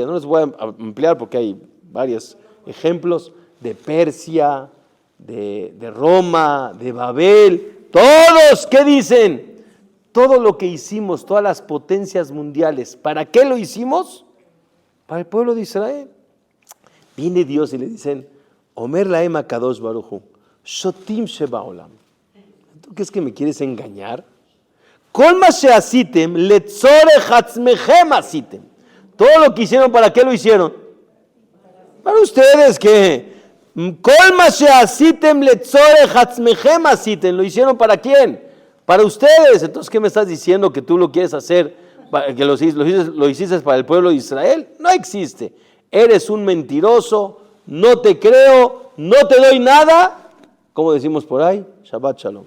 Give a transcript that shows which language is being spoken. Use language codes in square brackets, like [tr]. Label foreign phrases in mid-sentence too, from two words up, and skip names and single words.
[es] No les voy a ampliar porque hay varias ejemplos de Persia, de Roma, de Babel, todos, ¿qué dicen? Todo lo que hicimos, todas las potencias mundiales, ¿para qué lo hicimos? Para el pueblo de Israel. Viene Dios y le dicen, [he] אומר להם הקדוש ברוך הוא, שוטים שבעולם. [es] ¿Tú crees que me quieres engañar? [he] כל מה שעשיתם לצורך עצמכם עשיתם. [es] Todo lo que hicieron, ¿para qué lo hicieron? Para ustedes, que [he] כל מה שעשיתם לצורך עצמכם עשיתם. [es] ¿Lo hicieron para quién? Para ustedes. Entonces, ¿qué me estás diciendo? Que tú lo quieres hacer, que lo hiciste para el pueblo de Israel. No existe. Eres un mentiroso, no te creo, no te doy nada. ¿Cómo decimos por ahí? [he] שבת שלום.